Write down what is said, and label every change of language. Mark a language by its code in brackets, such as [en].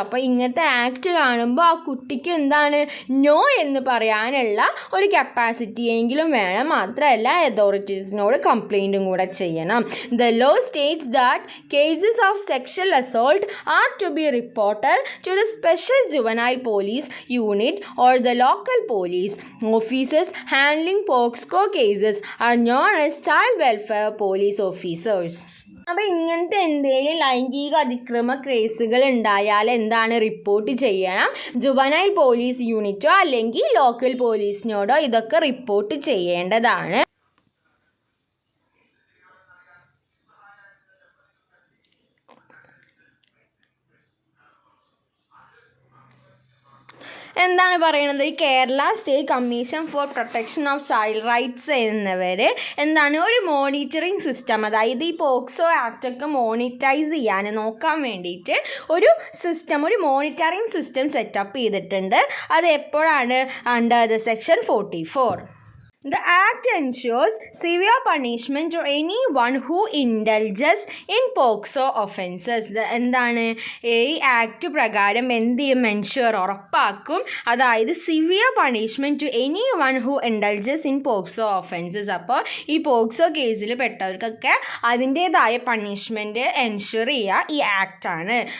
[ml] അപ്പോൾ ഇങ്ങനത്തെ ആക്ട് കാണുമ്പോൾ ആ കുട്ടിക്ക് എന്താണ്, നോ എന്ന് പറയാനുള്ള ഒരു കപ്പാസിറ്റി എങ്കിലും വേണം. മാത്രമല്ല അതോറിറ്റീസിനോട് കംപ്ലൈൻറ്റും കൂടെ ചെയ്യണം. [en] The law states that cases of sexual assault are to be reported to the special juvenile police unit or the local police. Officers handling POCSO cases are known as child welfare police officers. [ml] അപ്പോൾ ഇങ്ങനത്തെ എന്തെങ്കിലും ലൈംഗിക അതിക്രമ കേസുകൾ ഉണ്ടായാൽ എന്താണ്, report ചെയ്യണം. Juvenile police യൂണിറ്റോ അല്ലെങ്കിൽ local പോലീസിനോടോ ഇതൊക്കെ റിപ്പോർട്ട് ചെയ്യേണ്ടതാണ്. എന്താണ് പറയുന്നത്, ഈ Kerala state commission for protection of child rights എന്നിവർ എന്താണ്, ഒരു മോണിറ്ററിങ് സിസ്റ്റം, അതായത് ഈ പോക്സോ ആക്റ്റൊക്കെ മോണിറ്റൈസ് ചെയ്യാൻ നോക്കാൻ വേണ്ടിയിട്ട് ഒരു സിസ്റ്റം, ഒരു മോണിറ്ററിങ് സിസ്റ്റം സെറ്റപ്പ് ചെയ്തിട്ടുണ്ട്. അത് എപ്പോഴാണ്, [en] Under the section 44. The Act ensures severe punishment to anyone who indulges in POCSO offences. [ml] എന്താണ്, ഈ ആക്ട് പ്രകാരം എന്ത് ചെയ്യും, എൻഷുർ ഉറപ്പാക്കും, അതായത് [en] Severe punishment to anyone who indulges in POCSO offences. [ml] അപ്പോൾ ഈ പോക്സോ കേസിൽ പെട്ടവർക്കൊക്കെ അതിൻ്റേതായ പണിഷ്മെൻറ്റ് എൻഷുർ ചെയ്യുക ഈ ആക്റ്റാണ്.